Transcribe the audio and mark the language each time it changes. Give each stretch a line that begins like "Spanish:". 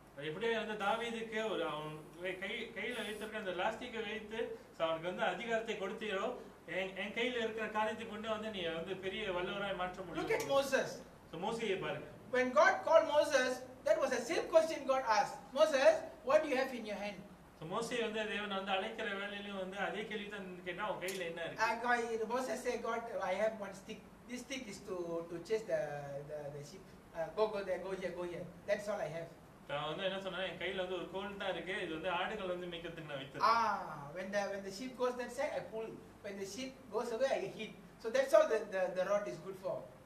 Tamil: எப்படியே வந்து தாவீதுக்கு ஒரு அவன் கையில வைத்திருக்க அந்த லாஸ்டிக்கை வைத்து அவனுக்கு வந்து அதிகாரத்தை கொடுத்தீரோ என் கையில இருக்கிற காரியத்தை கொண்டு வந்து நீ வந்து பெரிய வல்லவராய் மாற்ற முடியும்.
English: Look at Moses.
Tamil: So மோசேயை பாருங்க.
English: When God called Moses, that was the same question God asked. Moses, what do you have in your hand?
Tamil: So மோசே வந்து தேவன் வந்து அழைக்கிற வேளையிலும் வந்து அதே கேள்வி தான் கேட்டா உன் கையில என்ன இருக்கு?
English: Moses said, God, I have one stick. This stick is to chase the sheep. Go there, go here. That's all I have.
Tamil: நான் வந்து என்ன சொன்னா என் கையில வந்து ஒரு கோல் தான் இருக்கு. இது வந்து ஆடுகள் வந்து மேய்க்கிறதுக்கு நான் வைத்தேன்.
English: When the sheep goes that side, I pull. When the sheep goes away, I hit. So that's all the rod is good for.